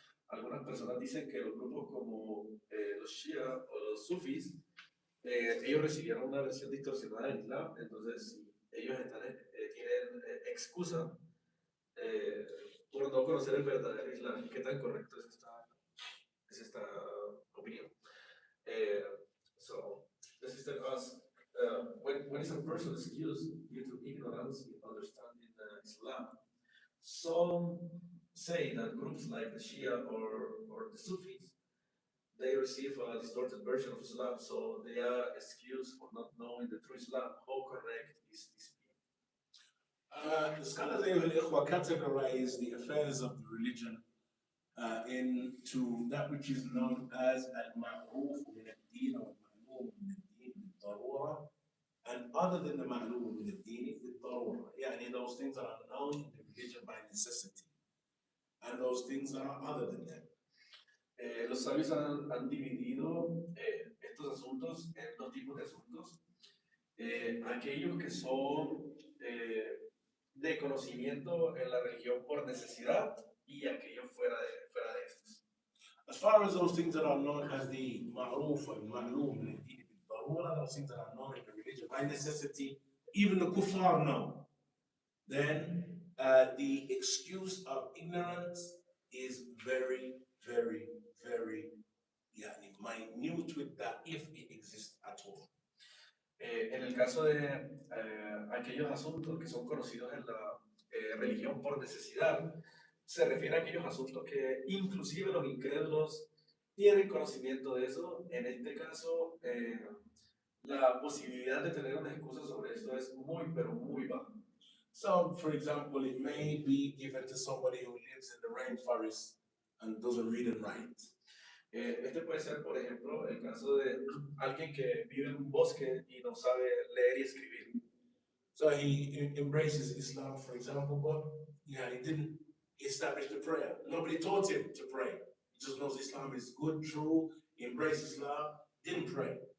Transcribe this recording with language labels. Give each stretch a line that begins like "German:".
Spanish: Algunas personas dicen que los grupos como los Shia o los Sufis, ellos recibieron una versión distorsionada del Islam, entonces ellos tienen excusa eh, por no conocer el verdadero Islam. ¿Qué tan correcto es esta opinión?
English: Uh, so the sister asks, when is a person excused due to ignorance in understanding Islam? Some say that groups like the Shia or the Sufis, they receive a distorted version of Islam, so they are excused for not knowing the true Islam. How correct is this? The scholars
Arabic: أيها الإخوة
English: categorize the affairs of the religion into that which is known as al-ma'ruf min al-din or al-ma'lum min al-din bil-darura, and other than the ma'lum min al-din bil-darura, يعني those things that are known in the religion by necessity, and those things that are other than that.
Spanish: Los sabios han dividido estos asuntos en dos tipos de asuntos. Aquellos que son de conocimiento en la religión por necesidad y aquellos fuera de estos.
English: As far as those things that are known as the ma'ruf and ma'lum min al-din bil-darura, those things that are known in the religion by necessity, even the kuffar know, then the excuse of ignorance is very, very, very minute with that, if it exists at all.
Spanish: En el caso de aquellos asuntos que son conocidos en la religión por necesidad, se refiere a aquellos asuntos que inclusive los incrédulos tienen conocimiento de eso. En este caso, la posibilidad de tener una excusa sobre esto es muy, pero muy baja.
English: So, for example, it may be given to somebody who lives in the rainforest and doesn't read and write.
Spanish: Este puede ser, por ejemplo, el caso de alguien que vive en un bosque y no sabe leer y escribir.
English: So he embraces Islam, for example, but he didn't establish the prayer. Nobody taught him to pray. He just knows Islam is good, true, he embraced Islam, didn't pray.